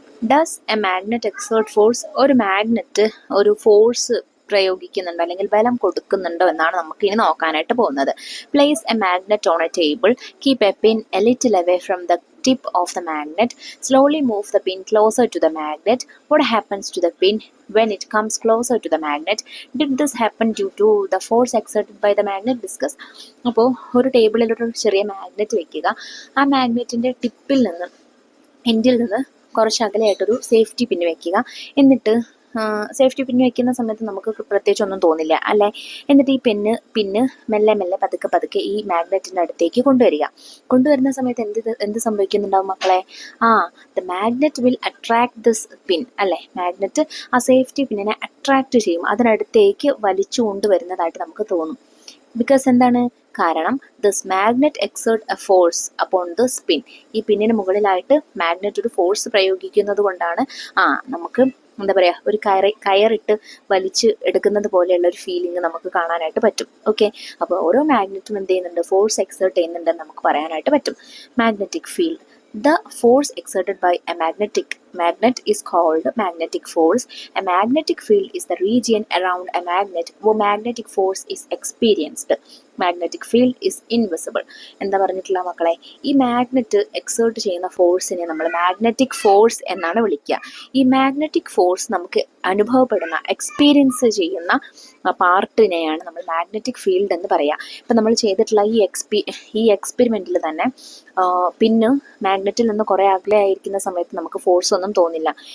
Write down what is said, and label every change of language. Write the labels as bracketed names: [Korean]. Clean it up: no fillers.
[English] Does a magnet exert force? [Malayalam] ഒരു magnet ഒരു force പ്രയോഗിക്കുന്നുണ്ടോ അല്ലെങ്കിൽ ബലം കൊടുക്കുന്നുണ്ടോ എന്നാണ് നമുക്ക് ഇനി നോക്കാനായിട്ട് പോകുന്നത്. [English] Place a magnet on a table, keep a pin a little away from the tip of the magnet, slowly move the pin closer to the magnet. What happens to the pin when it comes closer to the magnet? Did this happen due to the force exerted by the magnet? Discuss. [Malayalam] അപ്പോൾ ഒരു ടേബിളിലൊരു ചെറിയ magnet വെക്കുക. ആ മാഗ്നറ്റിൻ്റെ ടിപ്പിൽ നിന്ന്, എൻഡിൽ നിന്ന് കുറച്ച് അകലെയായിട്ടൊരു സേഫ്റ്റി പിന്ന് വെക്കുക. എന്നിട്ട് സേഫ്റ്റി പിന്ന് വെക്കുന്ന സമയത്ത് നമുക്ക് പ്രത്യേകിച്ച് ഒന്നും തോന്നില്ല അല്ലേ? എന്നിട്ട് ഈ പിന്ന് മെല്ലെ മെല്ലെ പതുക്കെ ഈ മാഗ്നറ്റിൻ്റെ അടുത്തേക്ക് കൊണ്ടുവരുന്ന സമയത്ത് എന്ത് സംഭവിക്കുന്നുണ്ടാവും മക്കളെ? [English] the magnet will attract this pin [Malayalam] അല്ലേ? മാഗ്നറ്റ് ആ സേഫ്റ്റി പിന്നിനെ അട്രാക്ട് ചെയ്യും, അതിനടുത്തേക്ക് വലിച്ചു കൊണ്ടുവരുന്നതായിട്ട് നമുക്ക് തോന്നും. [English] because [Malayalam] എന്താണ് കാരണം? [English] This magnet exert a force upon this pin. [Malayalam] ഈ പിന്നിന് മുകളിലായിട്ട് മാഗ്നറ്റ് ഒരു ഫോഴ്സ് പ്രയോഗിക്കുന്നത് കൊണ്ടാണ് നമുക്ക് എന്താ പറയുക, ഒരു കയറിട്ട് വലിച്ച് എടുക്കുന്നത് പോലെയുള്ള ഒരു ഫീലിംഗ് നമുക്ക് കാണാനായിട്ട് പറ്റും. ഓക്കെ, അപ്പോൾ ഓരോ മാഗ്നറ്റും എന്ത് ചെയ്യുന്നുണ്ട്? ഫോഴ്സ് എക്സേർട്ട് ചെയ്യുന്നുണ്ടെന്ന് നമുക്ക് പറയാനായിട്ട് പറ്റും. [English] Magnetic field. The force exerted by a magnet is called magnetic force. A magnetic field is the region around a magnet where magnetic force is experienced. Magnetic field is invisible. [Malayalam] എന്താ പറഞ്ഞിട്ടുള്ള മക്കളെ? ഈ magnet exert ചെയ്യുന്ന ഫോഴ്സിനെ നമ്മൾ magnetic force എന്നാണ് വിളിക്കുക. ഈ മാഗ്നറ്റിക് ഫോഴ്സ് നമുക്ക് അനുഭവപ്പെടുന്ന, എക്സ്പീരിയൻസ് ചെയ്യുന്ന പാർട്ടിനെയാണ് നമ്മൾ മാഗ്നറ്റിക് ഫീൽഡ് എന്ന് പറയുക. ഇപ്പം നമ്മൾ ചെയ്തിട്ടുള്ള ഈ എക്സ്പെരിമെൻറ്റിൽ തന്നെ പിന്ന് മാഗ്നറ്റിൽ നിന്ന് കുറേ അകലെ ആയിരിക്കുന്ന സമയത്ത് നമുക്ക് ഫോഴ്സ് ഒന്നും തോന്നില്ല.